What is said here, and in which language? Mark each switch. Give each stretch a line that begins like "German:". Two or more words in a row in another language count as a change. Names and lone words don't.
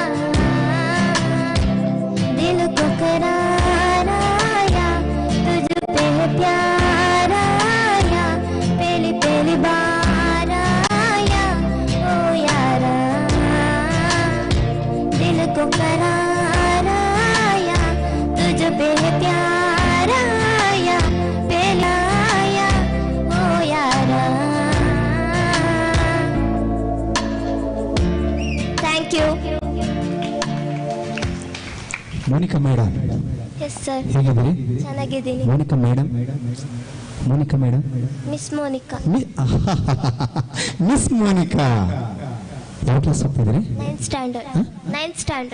Hindi: दिल को करार आया, तुझ पे प्यार आया, पहली पहली बार आया ओ यारा, दिल को करार आया, तुझ पे प्यार आया, पहला आया ओ यारा।
English: thank you.
Kannada: ಮೋನಿಕಾ ಮೇಡಮ್,
English: yes sir,
Kannada: ಹೇಗಿದ್ದೀರಿ? ಚೆನ್ನಾಗಿದ್ದೀನಿ. ಮೋನಿಕಾ ಮೇಡಮ್, ಮೋನಿಕಾ ಮೇಡಮ್, ಮಿಸ್ ಮೋನಿಕಾ. ಮಿಸ್ ಮೋನಿಕಾ ಯಾವ ಕ್ಲಾಸ್ ಹೋಗ್ತಿದ್ರಿ?
English: 9th standard. 9th standard.